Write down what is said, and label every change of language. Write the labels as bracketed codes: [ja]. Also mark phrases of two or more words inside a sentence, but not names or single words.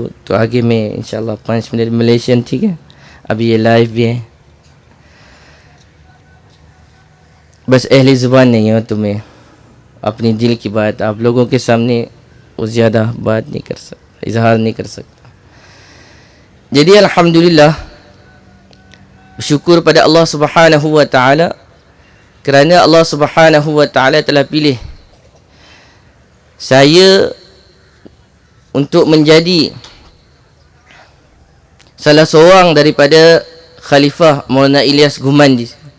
[ur] تو آگے میں ان شاء اللہ 5 منٹ ملیشین، ٹھیک ہے? ابھی یہ لائیو بھی ہے. بس اہلِ زبان نہیں ہو تو میں اپنی دل کی بات آپ لوگوں کے سامنے وہ زیادہ بات نہیں کر سکتا، اظہار نہیں کر سکتا. [ms] Jadi alhamdulillah, bersyukur pada [ar] الله سبحانه وتعالى [ms] kerana [ar] الله سبحانه وتعالى [ms] telah pilih saya untuk menjadi salah seorang daripada Khalifah Maulana Ilyas Gumandi.